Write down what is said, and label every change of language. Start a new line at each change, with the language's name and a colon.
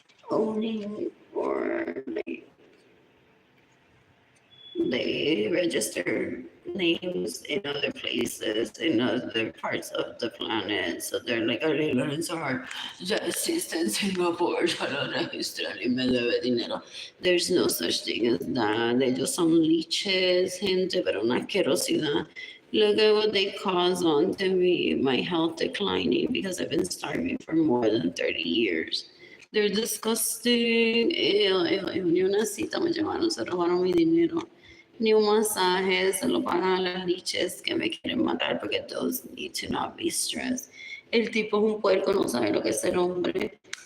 English: Owning or like they register names in other places, in other parts of the planet. So they're like,
Spanish: Arlene Lorenzo ya existe en Singapur, ya lo registré y me debe dinero.
English: There's no such thing as that.
Spanish: Ellos son leeches, gente, pero una asquerosidad.
English: Look at what they cause on to me, my health declining because I've been starving for more than 30 years. They're disgusting.
Spanish: Ni una cita me llamaron, se robaron mi dinero. Ni un masaje, se lo pagan a las liches que me quieren matar porque
English: those need to not be stressed.
Spanish: El tipo es un puerco, no sabe lo que es ser hombre.